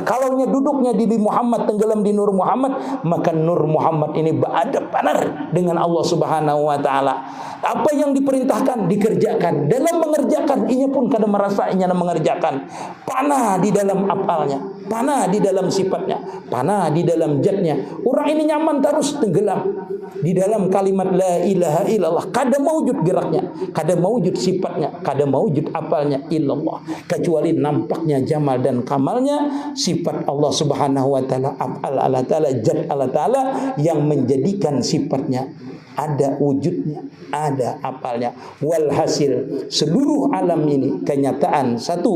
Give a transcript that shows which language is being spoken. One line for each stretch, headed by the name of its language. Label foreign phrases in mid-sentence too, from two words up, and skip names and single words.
Indonesian: Kalau duduknya di Muhammad, tenggelam di Nur Muhammad, maka Nur Muhammad ini beradab benar dengan Allah
Arabic: سبحانه وتعالى.
Banjar: Apa yang diperintahkan dikerjakan. Dalam mengerjakan, inya pun kada merasa inya mengerjakan.
Indonesian: Panah di dalam apalnya, panah di dalam sifatnya, panah di dalam zatnya. Orang ini nyaman terus tenggelam di dalam kalimat
Arabic: لا إله إلا الله.
Banjar: Kada maujud geraknya, kada maujud sifatnya, kada maujud apalnya illallah,
Indonesian: kecuali nampaknya jamal dan kamalnya sifat Allah
Arabic: سبحانه وتعالى, أفعال الله تعالى,
Indonesian: zat
Arabic: الله تعالى
Indonesian: yang menjadikan sifatnya ada wujudnya, ada apalnya. Walhasil seluruh alam ini kenyataan satu.